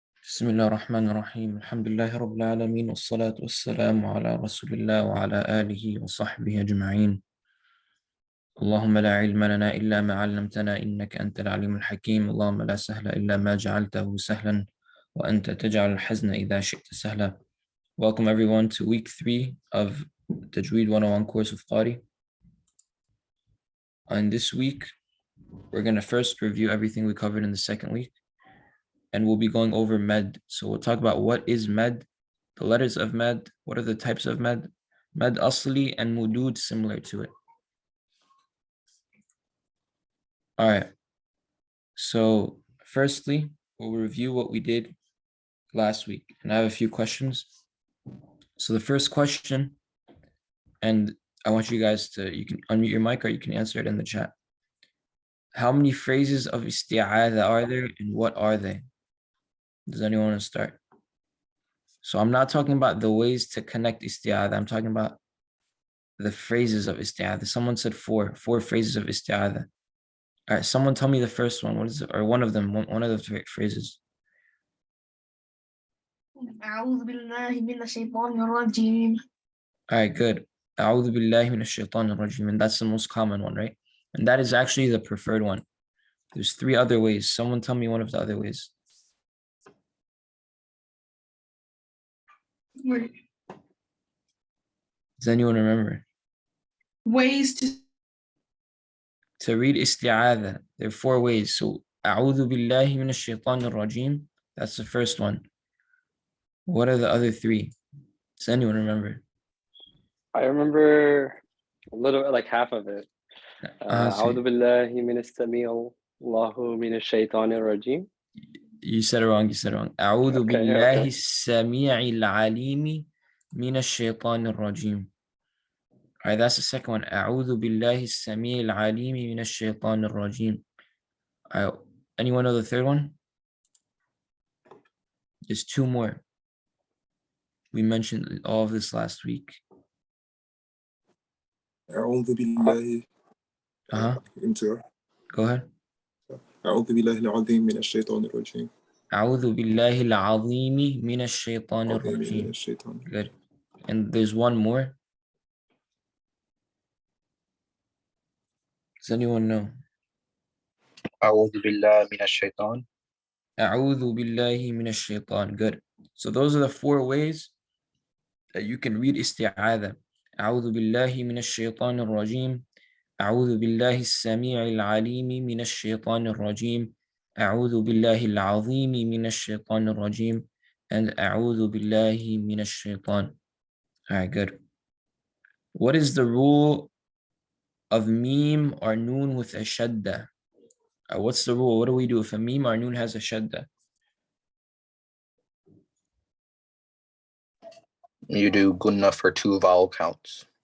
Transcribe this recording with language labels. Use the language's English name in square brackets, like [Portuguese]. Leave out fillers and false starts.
[Arabic] بسم الله الرحمن الرحيم الحمد لله رب العالمين والصلاة والسلام على رسول الله وعلى آله وصحبه أجمعين اللهم لا علم لنا إلا ما علمتنا إنك أنت العليم الحكيم اللهم لا سهل إلا ما جعلته سهلا وأنت تجعل الحزن إذا شئت سهلا. [English] Welcome everyone to week 3 of Tajweed 101 course of Qari. And this week we're going to first review everything we covered in the second week, and we'll be going over med. So we'll talk about what is med, the letters of med, what are the types of med asli and mudud similar to it. All right. So firstly, we'll review what we did last week, and I have a few questions. So the first question, and I want you guys to, you can unmute your mic or you can answer it in the chat. How many phrases of isti'adha are there and what are they? Does anyone want to start? So I'm not talking about the ways to connect isti'adha. I'm talking about the phrases of isti'adha. Someone said four phrases of isti'adha. All right, someone tell me the first one. What is it? Or one of them, one of the phrases. [Arabic] أعوذ بالله من الشيطان الرجيم. [English] All right, good. [Arabic] أعوذ بالله من الشيطان الرجيم. [English] And that's the most common one, right? And that is actually the preferred one. There's 3 other ways. Someone tell me one of the other ways. Does anyone remember? Ways to read isti'adha. There are 4 ways. [Arabic] So أعوذ بالله من الشيطان الرجيم. [English] That's the first one. What are the other 3? Does anyone remember? I remember a little, like half of it. [Arabic] أعوذ بالله من السميع الله من الشيطان الرجيم. [English] You said it wrong. [Arabic] أعوذ بالله السميع العليم من الشيطان الرجيم. [English] All right, that's the second one. [Arabic] أعوذ بالله السميع العليم من الشيطان الرجيم. [English] All right, anyone know the third one? There's 2 more. We mentioned all of this last week. [Arabic] أعوذ بالله. [English] Go ahead. [Arabic] أعوذ بالله العظيم من الشيطان الرجيم. أعوذ بالله العظيم من الشيطان الرجيم. [English] Good. And there's one more. Does anyone know? [Arabic] أعوذ بالله من الشيطان. أعوذ بالله من الشيطان. Good. [English] So those are the 4 ways that you can read isti'adha. [Arabic] أعوذ بالله من الشيطان الرجيم. أعوذ بالله السميع العليم من الشيطان الرجيم. أعوذ بالله العظيم من الشيطان الرجيم. And أعوذ بالله من الشيطان. [English] All right, good. What is the rule of meme or noon with a shadda? What's the rule? What do we do if a meme or noon has a shadda? You do gunna for 2 vowel counts.